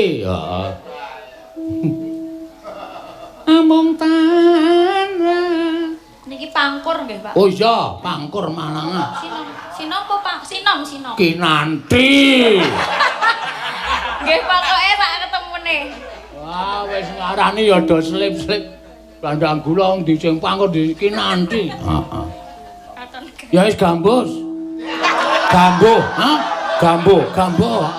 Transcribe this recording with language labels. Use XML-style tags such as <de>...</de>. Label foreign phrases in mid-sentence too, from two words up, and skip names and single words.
<jv>Heeh. Amung tanra. niki pangkur nggih, Pak. Oh iya, pangkur Malangan. Sinom apa, Pak? Sinom. Kinanti. Nggih, pokoke sak ketemune. Wah, wis ngarani ya do slip-slip. Dandang gula wong di sing pangkur di Kinanti. Heeh. Katon. Ya wis gambus. Gambo, ha? Gambo.</jv>